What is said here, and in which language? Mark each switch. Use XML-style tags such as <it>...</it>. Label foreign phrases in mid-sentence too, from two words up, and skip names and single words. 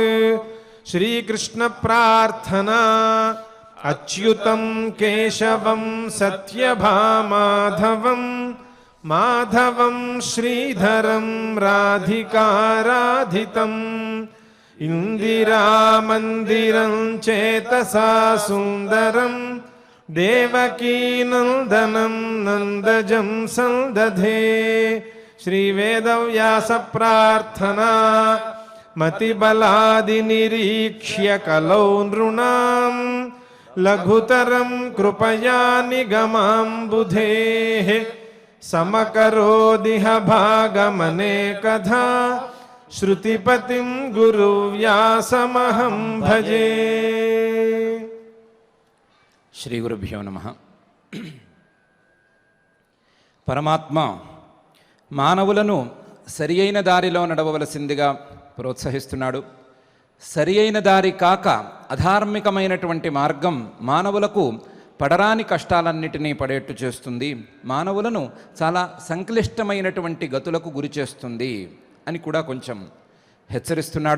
<sa>శ్రీకృష్ణ ప్రార్థనా. అచ్యుతం కేశవం సత్యభామాధవం మాధవం శ్రీధరం రాధికారాధితం ఇందిరామందిరం చేతసా సుందరం దేవకీ నందనం నందజం సందధే श्रीवेदव्यासप्रार्थना मतिबलादिनिरीक्ष्य कलौ नृणां लघुतरं कृपया निगमाम्बुधेः समकरोदिह भागमनेकधा श्रुतिपतिं गुरुव्यासमहं भजे। శ్రీ గురుభ్యో నమః.</sa> <te>పరమాత్మ మానవులను సరి అయిన దారిలో నడవవలసిందిగా ప్రోత్సహిస్తున్నాడు. సరి అయిన దారి కాక అధార్మికమైనటువంటి మార్గం మానవులకు పడరాని కష్టాలన్నిటినీ పడేట్టు చేస్తుంది, మానవులను చాలా సంక్లిష్టమైనటువంటి గతులకు గురి చేస్తుంది అని కూడా కొంచెం హెచ్చరిస్తున్నాడు.</te>